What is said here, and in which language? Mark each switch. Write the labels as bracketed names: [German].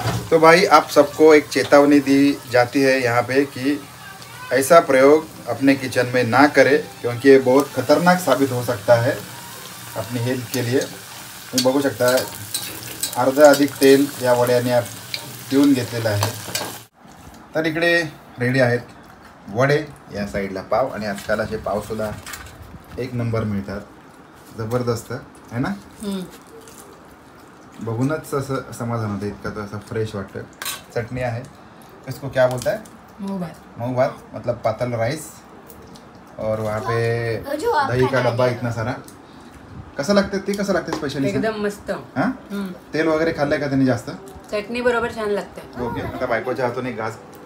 [Hindi] तो भाई आप सबको एक चेतावनी दी जाती है यहाँ पे कि ऐसा प्रयोग अपने किचन में ना करें, क्योंकि ये बहुत खतरनाक साबित हो सकता है अपनी हेल्थ के लिए. [Marathi] तुम्ही बघू शकता अर्धा अधिक तेल या वड्याने पिऊन घेतलेलं आहे. तर इकडे रेडी आहेत वडे, या साईडला पाव, आणि आजकाल असे पावसुद्धा एक नंबर मिळतात, जबरदस्त आहे ना. बघूनच असं समाधान होतं, इतकं तर असं फ्रेश वाटतं. चटणी आहे, [Hindi] इसको क्या बोलता है? मूंग भात मतलब पातल राइस, और वहाँ पे दही का डब्बा इतना सारा. [Marathi] कसं लागते ते, कसं लागते स्पेशली? एकदम मस्त. हां, तेल वगैरे खाल्लंय का त्यांनी जास्त? चटणी बरोबर छान लागते. ओके, आता बायकोच्या हातून एक घास.